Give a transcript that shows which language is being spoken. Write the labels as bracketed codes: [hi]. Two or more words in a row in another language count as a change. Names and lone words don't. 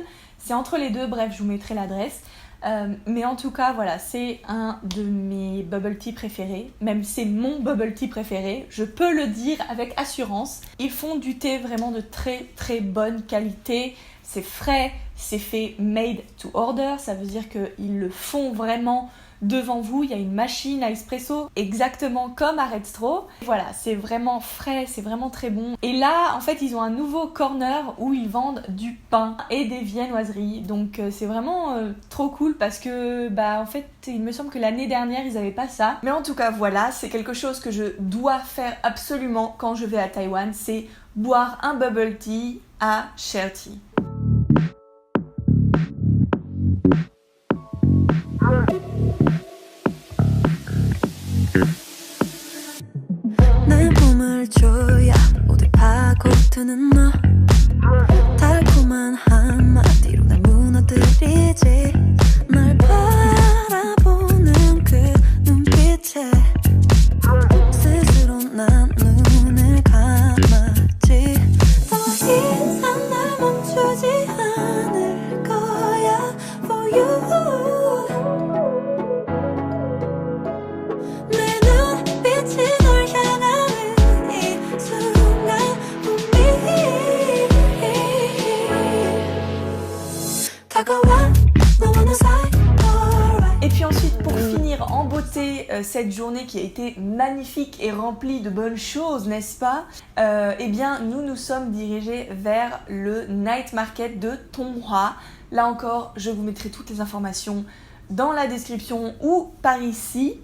[fr] C'est entre les deux, bref, je vous mettrai l'adresse. Mais en tout cas, voilà, c'est un de mes [en] bubble tea [fr] préférés. Même c'est mon [en] bubble tea [fr] préféré, je peux le dire avec assurance. Ils font du thé vraiment de très très bonne qualité. C'est frais, c'est fait [en] made to order. [fr] Ça veut dire qu'ils le font vraiment devant vous. Il y a une machine à espresso exactement comme à Red Straw. Voilà, c'est vraiment frais, c'est vraiment très bon. Et là, en fait, ils ont un nouveau corner où ils vendent du pain et des viennoiseries. Donc c'est vraiment trop cool parce que, en fait, il me semble que l'année dernière, ils n'avaient pas ça. Mais en tout cas, voilà, c'est quelque chose que je dois faire absolument quand je vais à Taïwan. C'est boire un [en] bubble tea [fr] à Share Tea. [ko] 내 몸을 줘야 어디 파고드는 너 달콤한 한마디로 날 무너뜨리지 날 바라보는 그 눈빛에 스스로 난 눈을 감았지 더 이상 날 멈추지 않을 거야 [en] for you [ko] 내 눈빛이 널 향하는 이 순간 다가와 너와 나 사이 [fr] Et puis ensuite, pour finir en beauté cette journée qui a été magnifique et remplie de bonnes choses, n'est-ce pas? Eh bien, nous sommes dirigés vers le [en] night market [fr] de Tonghua. Là encore, je vous mettrai toutes les informations dans la description ou par ici.